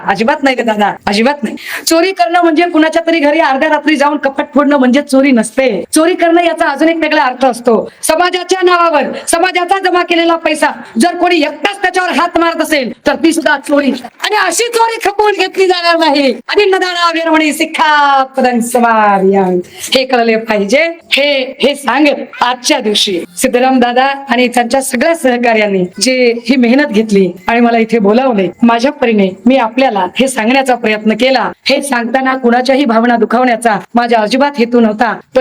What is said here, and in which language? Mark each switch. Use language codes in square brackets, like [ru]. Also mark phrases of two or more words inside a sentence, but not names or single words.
[mr] अजिबात नाही दादा, अजिबात नाही. चोरी करणं म्हणजे कुणाच्या तरी घरी अर्ध्या रात्री जाऊन कपाट फोडणं म्हणजे चोरी नसते. चोरी करणं याचा अजून एक वेगळा अर्थ असतो. समाजाच्या नावावर समाजाचा जमा केलेला पैसा जर कोणी एकटाच त्याच्यावर हात मारत असेल तर ती सुद्धा चोरी. आणि अशी चोरी खपवून घेतली जाणार नाही. [pi] अदिनदाना वेरमणी सिक्खापदं समादियामि. [mr] हे कळले पाहिजे. हे सांगत आजच्या दिवशी सिद्धराम दादा आणि त्यांच्या सगळ्या सहकार्यांनी जे ही मेहनत घेतली आणि मला इथे बोलावले, माझ्या परीने मी आपल्याला हे सांगण्याचा प्रयत्न केला. हे सांगताना कुणाच्याही भावना दुखावण्याचा माझ्या अजिबात हेतू नव्हता.